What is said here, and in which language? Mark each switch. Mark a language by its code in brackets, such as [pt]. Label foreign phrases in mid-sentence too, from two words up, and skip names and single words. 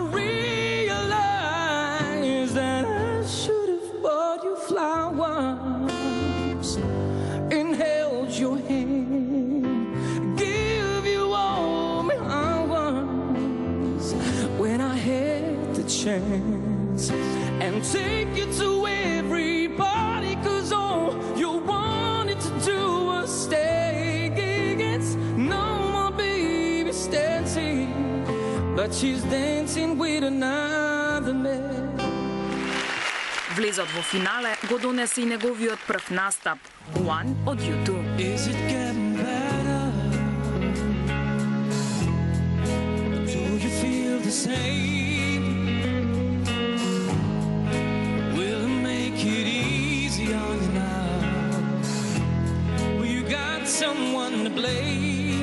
[en] realize that I should have bought you flowers and held your hand, give you all my hours when I had the chance, and take you to everybody, 'cause all you wanted to do was stay. It's no more baby's dancing, but she's dancing with another man. [mk] Влезот во финале го донесе и неговиот прв настап, One од U2. [en] Is it getting better? Do you feel the same? Will it make it easy on you now? Well, you got someone to blame.